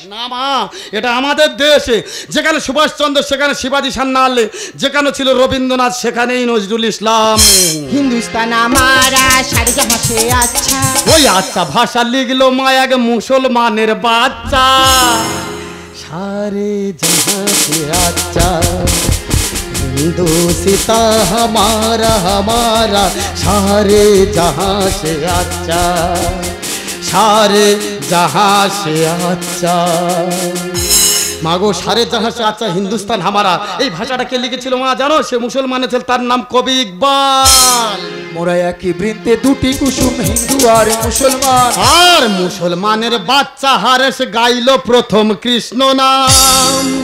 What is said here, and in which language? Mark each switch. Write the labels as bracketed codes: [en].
[bn] না মা, এটা আমাদের দেশ। যেখানে সুভাষচন্দ্র সেখানে শিবাজি সান্যাল, যেখানে ছিল রবীন্দ্রনাথ সেখানেই নজরুল ইসলাম। [hi] হিন্দুস্তান আমারা সারে জাহাঁ সে আচ্ছা। [bn] ওই আচ্ছা ভাষা লিখলো মা এক মুসলমানের বাচ্চা। [hi] সারে জাহাঁ সে আচ্ছা হিন্দুস্তা हमारा हमारा सारे जहां से अच्छा सारे जहां से अच्छा। [bn] মাগো [hi] সারে জাহাঁ সে আচ্ছা হিন্দুস্তান হামারা, [bn] এই ভাষাটা কে লিখেছিল মা জানো? সে মুসলমান ছিল, তার নাম কবি ইকবাল। মোরা একই বৃন্তে দুটি কুসুম, হিন্দু আর মুসলমান। আর মুসলমানের বাচ্চা হারেস গাইল প্রথম কৃষ্ণ নাম।